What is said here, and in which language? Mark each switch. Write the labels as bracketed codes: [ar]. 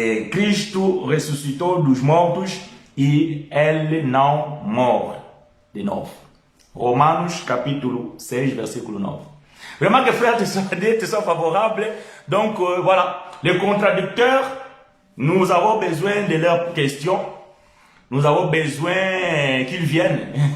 [pt] Cristo ressuscitou dos mortos e ele não morre. De novo. Romanos capítulo 6, versículo 9. [fr] Vraiment que frères, tu sois favorable. Donc voilà, les contradicteurs, nous avons besoin de leurs questions. Nous avons besoin qu'ils viennent.